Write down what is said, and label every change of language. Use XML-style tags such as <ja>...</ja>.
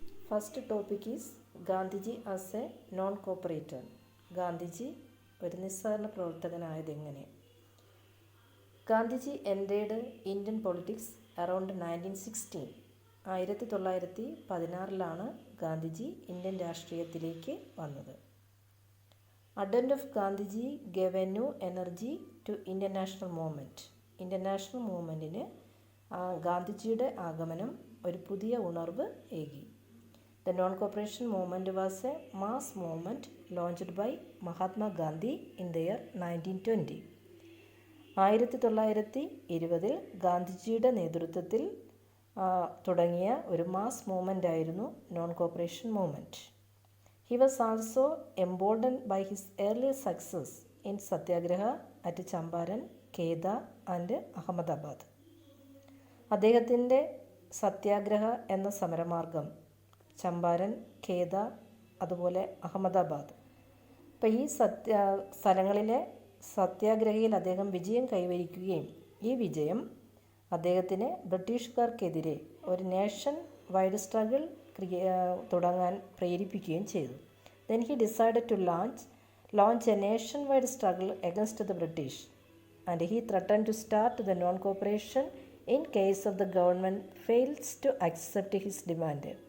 <en>First topic is Gandhiji as a non cooperator.</en> <ml>Gandhiji ഒരു നിസ്സഹകരണ പ്രവർത്തകനായതെങ്ങനെ?</ml> <en>Gandhiji entered Indian politics around 1916.</en> <ml>1916 Gandhiji Indian രാഷ്ട്രീയത്തിലേക്ക് വന്നത്.</ml> <en>Advent of Gandhiji gave a new energy to Indian national movement.</en> <ml>Indian national മൂവ്മെൻറ്റിന് ഗാന്ധിജിയുടെ ആഗമനം ഒരു പുതിയ ഉണർവ് ഏകി.</ml> <en>The non cooperation movement was a mass movement launched by Mahatma Gandhi in the year 1920.</en> <ml>1920 ഗാന്ധിജിയുടെ നേതൃത്വത്തിൽ തുടങ്ങിയ ഒരു മാസ് മൂവ്മെൻ്റ് ആയിരുന്നു non corporation movement.</ml> <en>He was also emboldened by his early success in Satyagraha at Champaran, Kheda and Ahmedabad.</en> <ml>അദ്ദേഹത്തിൻ്റെ സത്യാഗ്രഹ എന്ന സമരമാർഗം ചമ്പാരൻ, ഖേദ, അതുപോലെ അഹമ്മദാബാദ്, അപ്പോൾ ഈ സ്ഥലങ്ങളിലെ സത്യാഗ്രഹയിൽ അദ്ദേഹം വിജയം കൈവരിക്കുകയും ഈ വിജയം അദ്ദേഹത്തിന് ബ്രിട്ടീഷുകാർക്കെതിരെ ഒരു നേഷൻ വൈഡ് സ്ട്രഗിൾ തുടങ്ങാൻ പ്രേരിപ്പിക്കുകയും ചെയ്തു.</ml> <en>Then he decided to launch a nationwide struggle against the British and he threatened to start the non-cooperation in case of the government fails to accept his demand.</en>